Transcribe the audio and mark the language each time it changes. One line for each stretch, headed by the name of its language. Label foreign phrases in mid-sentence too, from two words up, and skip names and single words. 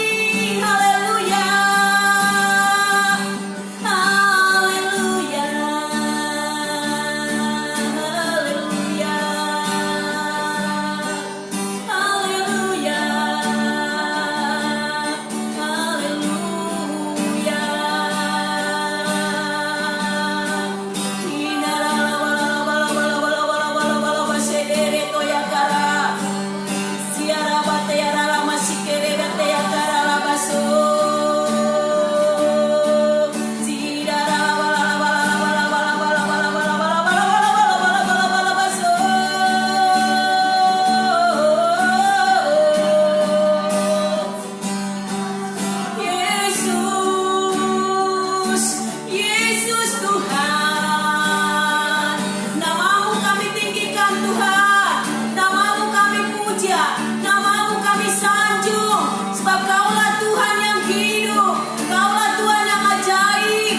Indonesian: Haleluya, haleluya, haleluya, haleluya, haleluya. Siara batera lama sikere batera kara labaso. Sidara bala bala bala bala bala bala bala bala bala bala bala bala baso. Yesus, Yesus Tuhan, namamu kami tinggikan Tuhan, namamu kami puja, namamu kami sanjung, sebab Kaulah Tuhan yang hidup, Kaulah Tuhan yang ajaib.